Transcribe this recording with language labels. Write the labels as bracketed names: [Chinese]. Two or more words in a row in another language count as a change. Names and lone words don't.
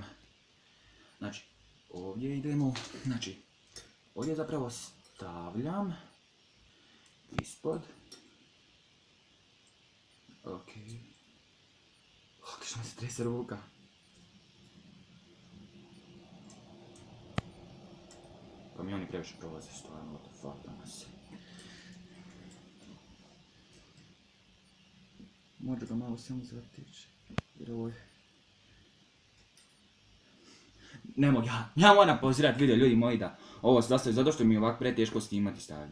[Croatian] Znači, ovdje idemo, znači, ovdje zapravo stavljam ispod. Okej. Što mi se trese ruka. Pa mi oni previše prolaze, stvarno, [English] what the fuck, [Croatian] danas. Može ga malo samo zateći, jer ovo je... Ne mogu ja moram pauzirati video, ljudi moji, da ovo se zastavi zato što mi je ovako preteško snimati staviti.